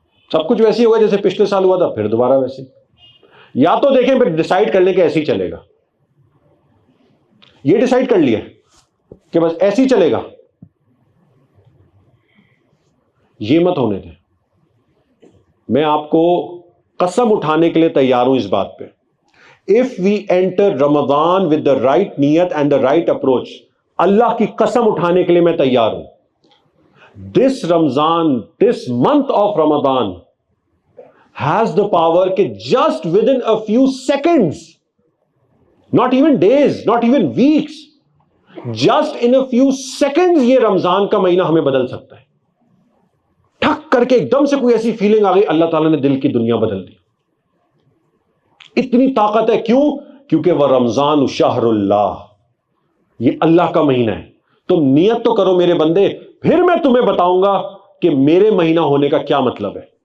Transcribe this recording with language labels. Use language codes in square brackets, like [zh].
[ur] سب کچھ ویسے ہی ہوگا جیسے پچھلے سال ہوا تھا، پھر دوبارہ ویسے. یا تو دیکھیں پھر ڈیسائیڈ کر لیں کہ ایسے ہی چلے گا. یہ ڈیسائیڈ کر لیا کہ بس ایسے ہی چلے گا، یہ مت ہونے دیں. میں آپ کو قسم اٹھانے کے لیے تیار ہوں اس بات پہ. [en] If we enter Ramadan with the right niyat and the right approach, [ur] اللہ کی قسم اٹھانے کے لیے میں تیار ہوں. [en] This Ramzan, this month of Ramadan has the power کہ just within a few seconds, not even days, not even weeks, just in a few seconds [ur] یہ رمضان کا مہینہ ہمیں بدل سکتا ہے. ٹھک کر کے ایک دم سے کوئی ایسی فیلنگ آ گئی، اللہ تعالیٰ نے دل کی دنیا بدل دی. اتنی طاقت ہے. کیوں؟ کیونکہ وہ رمضان شہر اللہ، یہ اللہ کا مہینہ ہے. تم نیت تو کرو میرے بندے، پھر میں تمہیں بتاؤں گا کہ میرے مہینہ ہونے کا کیا مطلب ہے.